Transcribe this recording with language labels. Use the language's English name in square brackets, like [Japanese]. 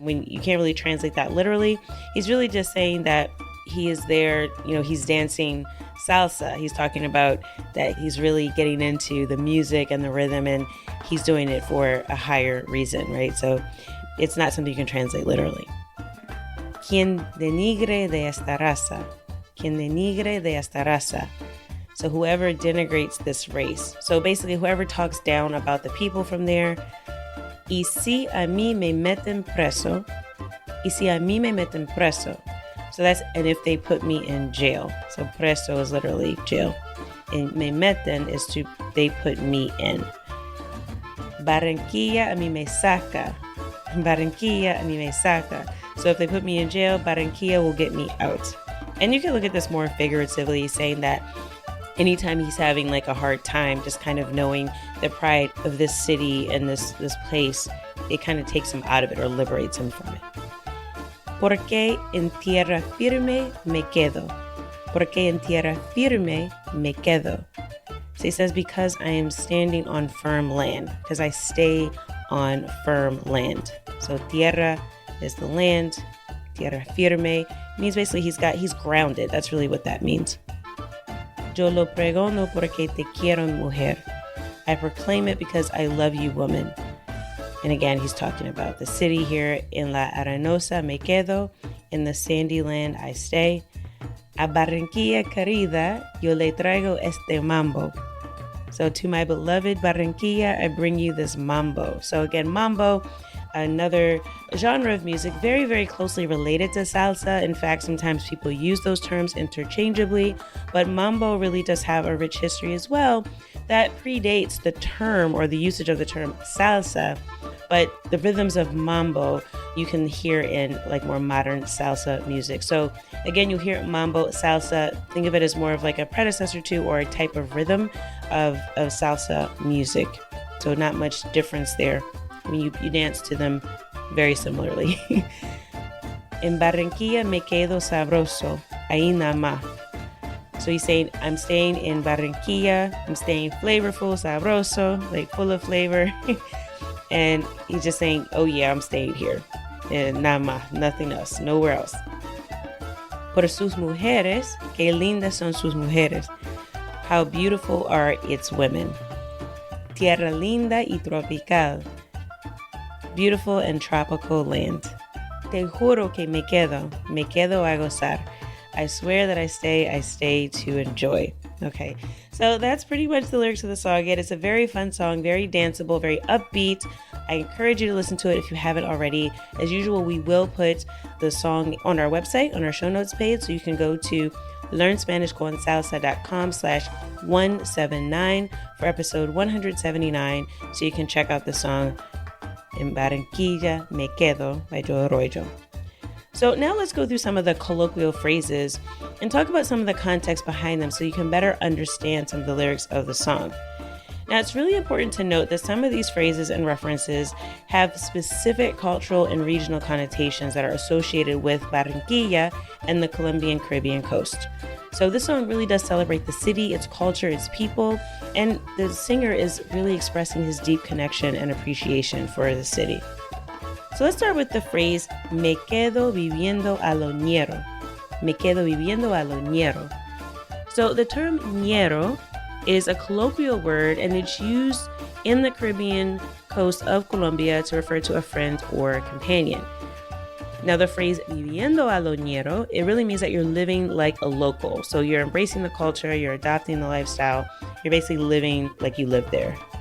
[English] When you can't really translate that literally. He's really just saying that he is there, he's dancing salsa. He's talking about that he's really getting into the music and the rhythm, and he's doing it for a higher reason, right? So it's not something you can translate literally. [Spanish] Quien denigre de esta raza. Quien denigre de esta raza. [English] So whoever denigrates this race. So basically whoever talks down about the people from there. [Spanish] Y si a mí me meten preso. Y si a mí me meten preso. [English] So that's, and if they put me in jail. So preso is literally jail. And [Spanish] me meten [English] is to, they put me in. [Spanish] Barranquilla a mí me saca. Barranquilla a mí me saca. [English] So if they put me in jail, Barranquilla will get me out. And you can look at this more figuratively, saying that anytime he's having like a hard time, just kind of knowing the pride of this city and this place, it kind of takes him out of it or liberates him from it. [Spanish] Porque en tierra firme me quedo. Porque en tierra firme me quedo. [English] So he says, because I am standing on firm land, because I stay on firm land. So tierra is the land. Tierra firme means basically he's grounded. That's really what that means. [Spanish] Yo lo pregono porque te quiero, mujer. [English] I proclaim it because I love you, woman. And again, he's talking about the city here. [Spanish] En la arenosa me quedo. [English] In the sandy land I stay. [Spanish] A Barranquilla querida, yo le traigo este mambo. [English] So to my beloved Barranquilla, I bring you this mambo. So again, mambo, another genre of music, very, very closely related to salsa. In fact, sometimes people use those terms interchangeably, but mambo really does have a rich history as well that predates the term or the usage of the term salsa. But the rhythms of mambo you can hear in like more modern salsa music. So again, you hear mambo, salsa, think of it as more of like a predecessor to or a type of rhythm of salsa music. So not much difference there. I mean, you dance to them very similarly. [Spanish] En Barranquilla me quedo sabroso, ahí nada más. [English] So he's saying, I'm staying in Barranquilla, I'm staying flavorful, sabroso, like full of flavor. And he's just saying, oh yeah, I'm staying here. And [Spanish] nada más, [English] nothing else, nowhere else. [Spanish] Por sus mujeres, qué lindas son sus mujeres. [English] How beautiful are its women. [Spanish] Tierra linda y tropical. [English] Beautiful and tropical land. [Spanish] Te juro que me quedo a gozar. [English] I swear that I stay to enjoy. Okay, so that's pretty much the lyrics of the song. Again, it's a very fun song, very danceable, very upbeat. I encourage you to listen to it if you haven't already. As usual, we will put the song on our website, on our show notes page, so you can go to learnspanishconsalsa.com/179 for episode 179, so you can check out the song En Barranquilla Me Quedo by Joe Arroyo. So now let's go through some of the colloquial phrases and talk about some of the context behind them so you can better understand some of the lyrics of the song. Now, it's really important to note that some of these phrases and references have specific cultural and regional connotations that are associated with Barranquilla and the Colombian Caribbean coast. So this song really does celebrate the city, its culture, its people, and the singer is really expressing his deep connection and appreciation for the city. So let's start with the phrase, [Spanish] me quedo viviendo a lo ñero. Me quedo viviendo a lo ñero. [English] So the term ñero is a colloquial word, and it's used in the Caribbean coast of Colombia to refer to a friend or a companion. Now, the phrase [Spanish] viviendo a lo ñero, [English] it really means that you're living like a local. So you're embracing the culture, you're adopting the lifestyle, you're basically living like you live there.